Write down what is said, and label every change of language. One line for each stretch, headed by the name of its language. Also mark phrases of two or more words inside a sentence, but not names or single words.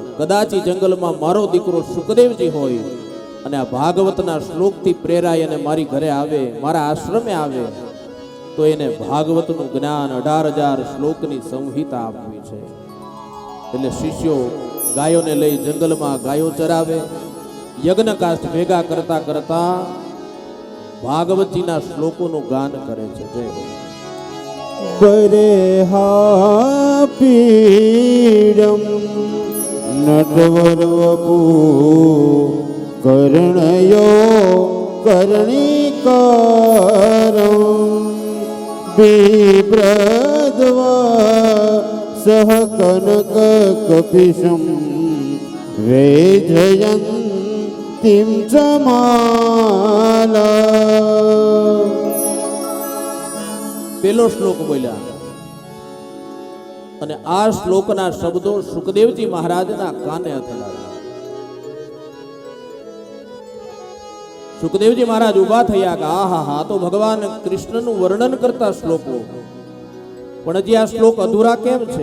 Gujarati: કદાચ જંગલમાં મારો દીકરો સુખદેવજી હોય અને આ ભાગવતના શ્લોકથી પ્રેરાય અને મારી ઘરે આવે, મારા આશ્રમે આવે, તો એને ભાગવતનું જ્ઞાન 18,000 શ્લોકની સંહિતા આપવી છે. એટલે શિષ્યો ગાયોને લઈ જંગલમાં ગાયો ચરાવે, યજ્ઞકાષ્ઠ ભેગા કરતા કરતા ભાગવતજીના શ્લોકોનું ગાન કરે છે. જય હો.
Sanskrit: परेहापीडं नटवरवपु कर्णयो कर्णिकारं बिभ्रद्वा सह कनककपिशं वेजयन्तीं च माला.
Gujarati: પેલો શ્લોક બોલ્યા અને આ શ્લોકના શબ્દો સુખદેવજી મહારાજના કાને અથડાયા. સુખદેવજી મહારાજ ઉભા થયા કે આહા હા, તો ભગવાન કૃષ્ણનું વર્ણન કરતા શ્લોકો, પણ હજી આ શ્લોક અધૂરા કેમ છે?